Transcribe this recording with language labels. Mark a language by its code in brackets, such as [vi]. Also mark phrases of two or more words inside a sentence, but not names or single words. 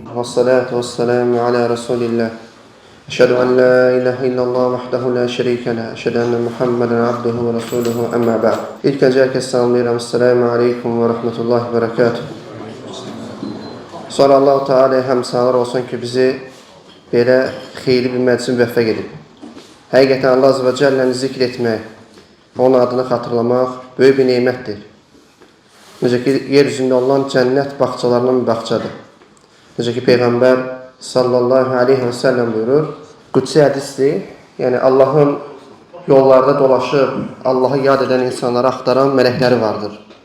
[ar] والصلاة والسلام على رسول الله. أشهد أن لا إله إلا الله وحده لا شريك له. أشهد أن محمدا عبده ورسوله أما بعد. [az] İlk önce herkese selamlayıram. [ar] السلام عليكم ورحمة الله وبركاته. [az] Sonra Allah-u Teala'ya həmsələr olsun ki, bizi belə xeyirli bir məclisin müvəffəq edib. Həqiqətən Allah [ar] عز وجل [az] zikr etmək, onun adını xatırlamaq böyük bir neymətdir. Necə ki, yer üzündə olan cənnət bağçalarından bir bağçadır. Necə ki, Peyğəmbər [ar] صلى الله عليه وسلم [az] buyurur, qüdsi hədisdir, yəni Allahın yollarda dolaşıb, Allahı yad edən insanları axtaran mələkləri vardır.